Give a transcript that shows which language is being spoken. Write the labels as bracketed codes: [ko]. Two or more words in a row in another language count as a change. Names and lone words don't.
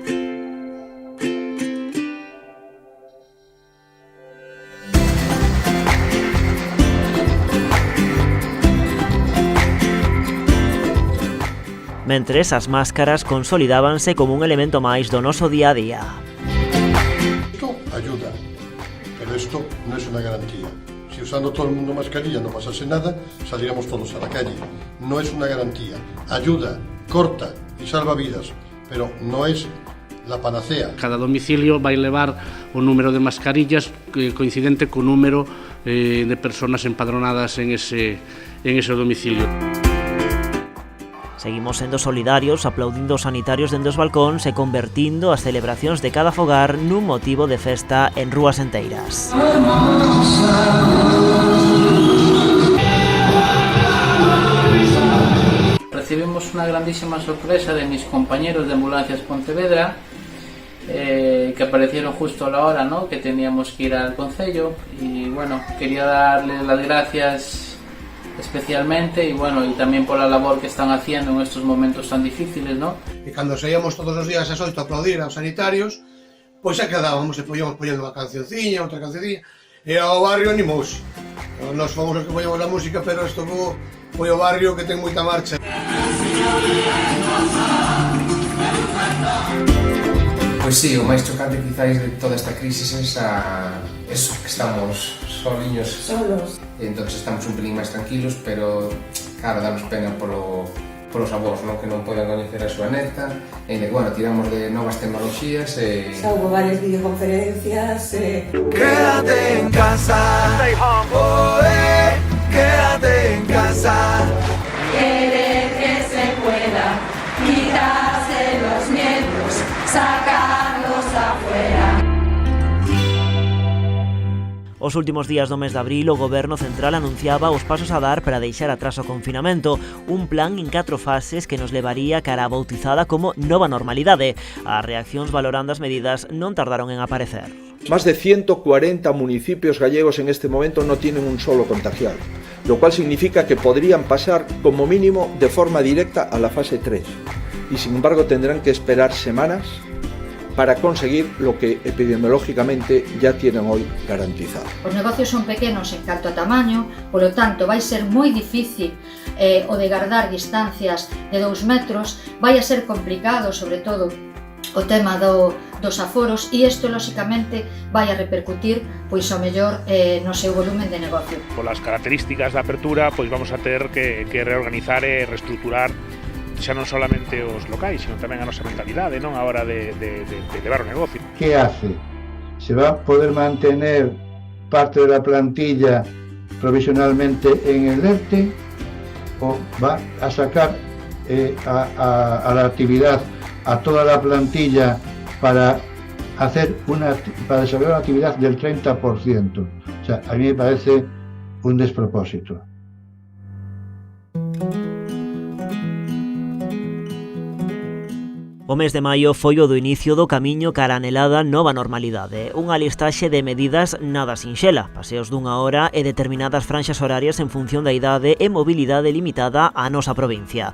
[gl] Mentres, as máscaras consolidábanse como un elemento máis do noso día a día. [es] Esto ayuda, pero esto no es una garantía. Si usando todo el mundo mascarilla no pasase nada, saliéramos todos a la calle. No es una garantía. Ayuda, corta y salva vidas, pero no es la panacea. [gl] Cada domicilio vai levar o número de mascarillas coincidente co número de persoas empadronadas en ese domicilio. Seguimos sendo solidarios, aplaudindo os sanitarios dende os balcóns e convertindo as celebracións de cada fogar nun motivo de festa en rúas enteiras. [es] Recibimos una grandísima sorpresa de mis compañeros de Ambulancias Pontevedra, que aparecieron justo a la hora, ¿no?, que teníamos que ir al concello, y bueno, quería darles las gracias especialmente y bueno, y también por la labor que están haciendo en estos momentos tan difíciles, ¿no? [gl] E cando saíamos todos os días ás 8 a aplaudir aos sanitarios, pois xa quedábamos e poñamos unha cancionciña, outra cancionciña, e ao barrio animouse. Nos fomos os que poñamos a música, pero isto foi o barrio que ten moita marcha. Pois sí, o máis chocante quizáis de toda esta crisis é eso, que estamos soliños. [es] Solos. [gl] Entonces estamos un pelín máis tranquilos, pero claro, damos pena polos avós, non, que non poden coñecer a súa neta, e bueno, tiramos de novas tecnoloxías e... Xa hubo varias videoconferencias [es] Quédate en casa, [en] stay home, [es] quédate en casa. Querer que se pueda, quitarse los miedos, sacarlos afuera. [gl] Os últimos días do mes de abril, o Goberno Central anunciaba os pasos a dar para deixar atrás o confinamento, un plan en 4 fases que nos levaría cara a bautizada como nova normalidade. As reaccións valorando as medidas non tardaron en aparecer. [es] Más de 140 municipios gallegos en este momento no tienen un solo contagiado, lo cual significa que podrían pasar como mínimo de forma directa a la fase 3 y sin embargo tendrán que esperar semanas para conseguir lo que epidemiológicamente ya tienen hoy garantizado. [gl] Os negocios son pequenos en canto a tamaño, polo tanto vai ser moi difícil o de guardar distancias de 2 metros, vai a ser complicado, sobre todo, o tema dos aforos, e isto, lóxicamente, vai a repercutir, pois, ao mellor, no seu volumen de negocio. Polas características da apertura, pois vamos a ter que reorganizar e reestruturar xa non solamente os locais, sino tamén a nosa mentalidade, non, a hora de levar o negocio. [es] ¿Qué hace? ¿Se va a poder mantener parte de la plantilla provisionalmente en el ERTE o va a sacar a la actividad a toda la plantilla para desarrollar una actividad del 30%? O sea, a mí me parece un despropósito. [gl] O mes de maio foi o do inicio do camiño cara a anhelada nova normalidade. Unha listaxe de medidas nada sinxela, paseos dunha hora e determinadas franxas horarias en función da idade e mobilidade limitada á nosa provincia.